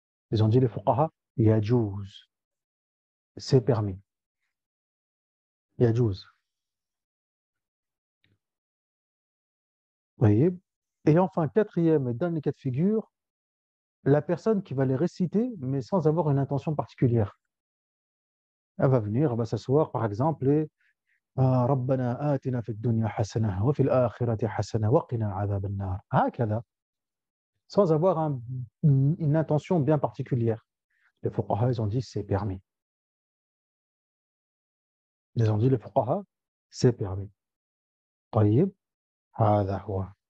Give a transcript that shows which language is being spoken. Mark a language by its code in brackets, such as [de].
[fr] Ils ont dit les fuqaha, yajouz, c'est permis. Yajouz. Voyez. Et enfin, quatrième et dernier cas de figure, la personne qui va les réciter, mais sans avoir une intention particulière. Elle va venir, elle va s'asseoir, par exemple, et [ar] ربنا آتنا في الدنيا حسنة وفي الآخرة حسنة وقنا عذاب النار. هكذا. [fr] Sans avoir une intention bien particulière. Les fuqaha, ils ont dit c'est permis. Ils ont dit les fuqaha, c'est permis. [ar] طيب هذا هو.